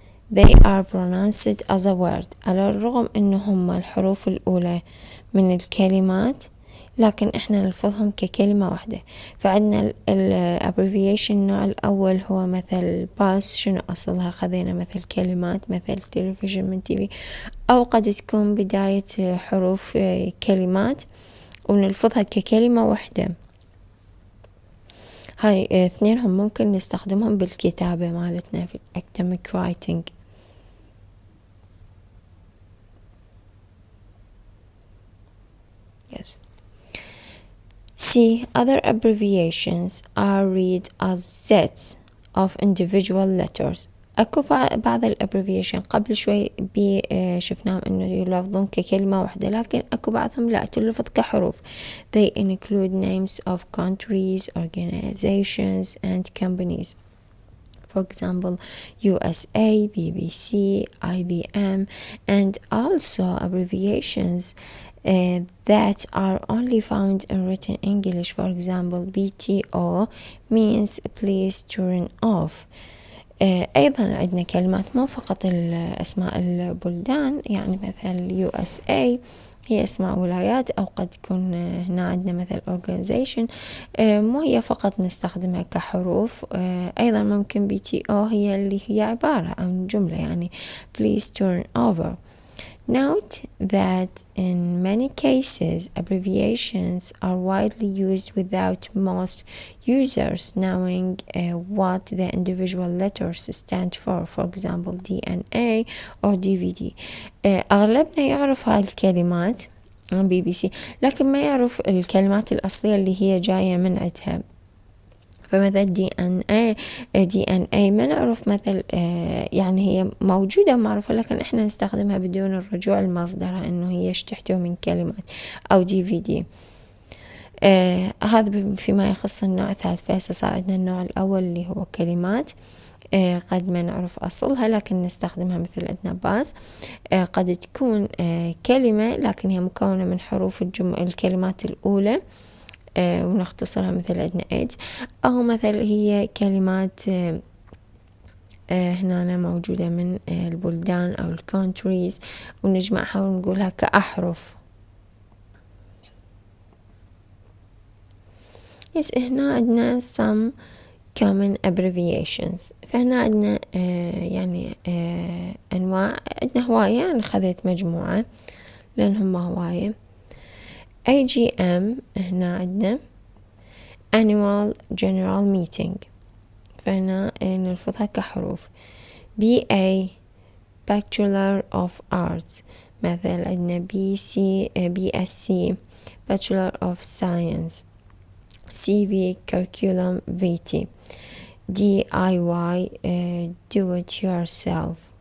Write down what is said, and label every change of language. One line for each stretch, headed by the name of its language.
English: They are pronounced as a word.
Arabic: على الرغم إنهم الحروف الأولى من الكلمات لكن إحنا نلفظهم ككلمة واحدة. فعندنا abbreviation النوع الأول هو مثل باس، شنو أصلها خذينا مثل كلمات مثل تلفزيون من تيفي، أو قد تكون بداية حروف كلمات ونلفظها ككلمة واحدة. هاي اثنينهم ممكن نستخدمهم بالكتابة مالتنا في academic writing.
English: Yes. C. Other abbreviations are read as sets of individual letters.
Arabic: أكو بعض الابريفيشن قبل شوي شفناهم إنه يلفظون ككلمة واحدة، لكن أكو بعضهم لا تلفظ كحروف.
English: They include names of countries, organizations and companies. for example USA, BBC, IBM, and also abbreviations that are only found in written English. For example, BTO means please turn off.
Arabic: أيضا عندنا كلمات مو فقط أسماء البلدان، يعني مثل USA هي اسماء ولايات، أو قد تكون هنا عندنا مثل organization مو هي فقط نستخدمها كحروف. أيضا ممكن BTO هي اللي هي عبارة عن جملة، يعني
English: please turn over. Note that in many cases abbreviations are widely used without most users knowing what the individual letters stand for example DNA or DVD.
Arabic: أغلبنا يعرف هاي الكلمات عن BBC، لكن ما يعرف الكلمات الأصلية اللي هي جاية من عندها. فمثل DNA ما نعرف مثل يعني هي موجودة معروفة، لكن احنا نستخدمها بدون الرجوع لمصدرها انه هي ايش تحتوي من كلمات، او DVD. هذا فيما يخص النوع الثالث. فهسه صار عندنا النوع الأول اللي هو كلمات قد ما نعرف أصلها لكن نستخدمها، مثل عندنا باز قد تكون كلمة لكن هي مكونة من حروف الكلمات الأولى ونختصرها، مثل عندنا AIDS، أو مثل هي كلمات هنا موجودة من البلدان أو الكونتريز ونجمعها ونقولها كأحرف. هنا عندنا
English: some common abbreviations.
Arabic: فهنا عندنا يعني أنواع، عندنا هواية، أنا خذيت مجموعة لأن هم هواية. AGM هنا عندنا Annual General Meeting، فهنا نلفظها كحروف.
English: BA Bachelor of Arts، مثل عندنا BSc Bachelor of Science. CV Curriculum Vitae. DIY Do It Yourself.